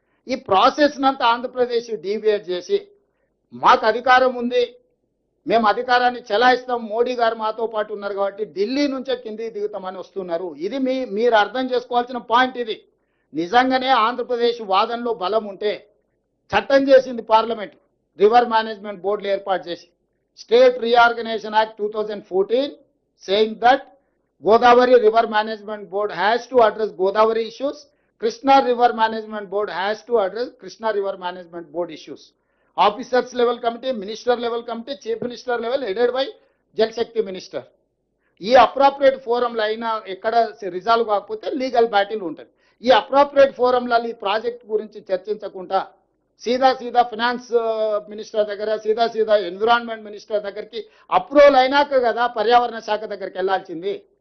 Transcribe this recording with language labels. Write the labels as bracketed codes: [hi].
[te] ఈ process నంతా Andhra Pradesh deviate చేసి మాకు అధికారం ఉంది, మేము అధికారాన్ని చెలాయిస్తాం, మోడీ గారు మాతో పాటు ఉన్నారు కాబట్టి ఢిల్లీ నుంచే కిందికి దిగుతామని వస్తున్నారు. ఇది మీరు అర్థం చేసుకోవాల్సిన పాయింట్. ఇది నిజంగానే ఆంధ్రప్రదేశ్ వాదనలో బలం ఉంటే చట్టం చేసింది పార్లమెంట్, రివర్ మేనేజ్మెంట్ బోర్డులు ఏర్పాటు చేసి. [en] State Reorganization Act 2014 saying that Godavari River Management Board has to address Godavari issues. Krishna River Management Board has to address Krishna River Management Board issues. Officers level committee, minister level committee, chief minister level headed by Jal Shakti minister. [te] ఈ appropriate ఫోరంలో అయినా ఎక్కడ resolve కాకపోతే legal battle ఉంటుంది. ఈ appropriate ఫోరంలలో ఈ project గురించి చర్చించకుండా సీదా finance minister దగ్గర, సీదా ఎన్విరాన్మెంట్ మినిస్టర్ దగ్గరికి అప్రూవల్ అయినాక కదా పర్యావరణ శాఖ దగ్గరికి వెళ్ళాల్సింది.